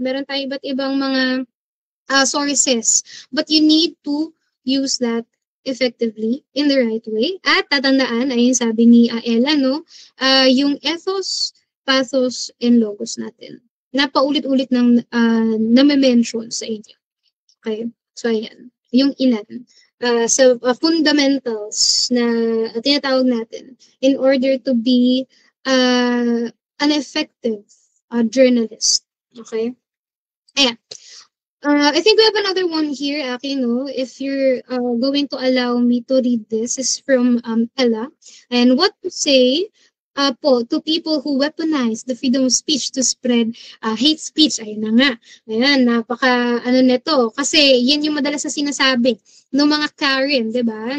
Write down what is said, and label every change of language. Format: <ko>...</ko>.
<tl>Meron tayong iba't ibang mga sources.</tl> <en>But you need to use that effectively in the right way.</en> <tl>At tatandaan, ayun sabi ni Ella, yung ethos, pathos, and logos natin. Napaulit-ulit ng na-mention sa inyo.</tl> <en>Okay? So, ayan.</en> <tl>Yung ilan.</tl> <en>Fundamentals</en> <tl>na tinatawag natin</tl> <en>in order to be an effective journalist. Okay? Ayan. I think we have another one here, Aki, if you're going to allow me to read this, is from Ella. And what to say po to people who weaponize the freedom of speech to spread hate speech.</en> <tl>Ayun na nga. Ayan, napaka ano nito. Kasi yan yung madalas na sinasabi ng mga Karen, 'di ba?</tl>